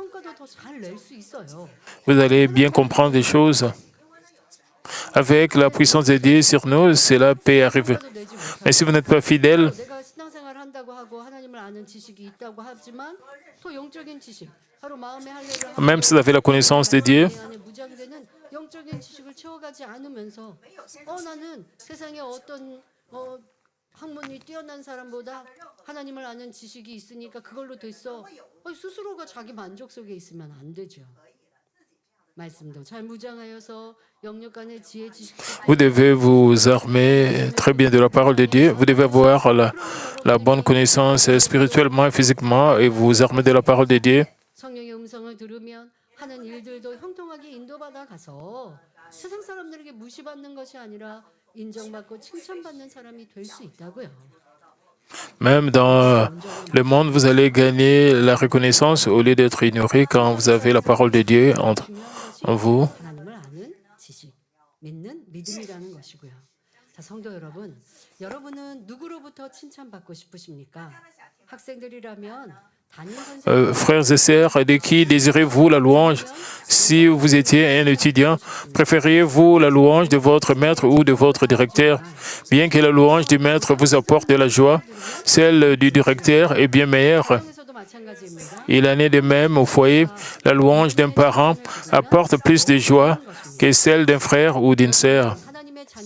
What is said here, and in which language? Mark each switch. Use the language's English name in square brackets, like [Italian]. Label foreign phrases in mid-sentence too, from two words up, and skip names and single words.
[French] Vous allez bien comprendre des choses. Avec la puissance de Dieu sur nous, cela peut arriver. Mais si vous n'êtes pas fidèle, même si vous avez la connaissance de Dieu, [Korean] 학문이 뛰어난 사람보다 하나님을 아는 지식이 있으니까 그걸로 됐어. 스스로가 자기 만족 속에 있으면 안 되죠. 말씀도 잘 무장하여서 영역간의 지혜 지식. [French] Vous devez vous armer très bien de la parole de Dieu. Vous devez avoir la bonne connaissance spirituellement et physiquement et vous armer de la parole de Dieu. [Korean] 성령의 음성을 들으면 하는 일들도 형통하게 인도받아 가서 세상 사람들에게 무시받는 것이 아니라 인정받고 칭찬받는 사람이 될 수 있다고요. [French] Même dans le monde, vous allez gagner la reconnaissance au lieu d'être ignoré quand vous avez la parole de Dieu en vous. [Korean] 하나님을 아는 지식, 믿는 믿음이라는 것이고요. 자, 성도 여러분, 여러분은 누구로부터 칭찬받고 싶으십니까? 학생들이라면 [French] frères et sœurs, de qui désirez-vous la louange? Si vous étiez un étudiant, préfériez-vous la louange de votre maître ou de votre directeur? Bien que la louange du maître vous apporte de la joie, celle du directeur est bien meilleure. Il en est de même au foyer. La louange d'un parent apporte plus de joie que celle d'un frère ou d'une sœur.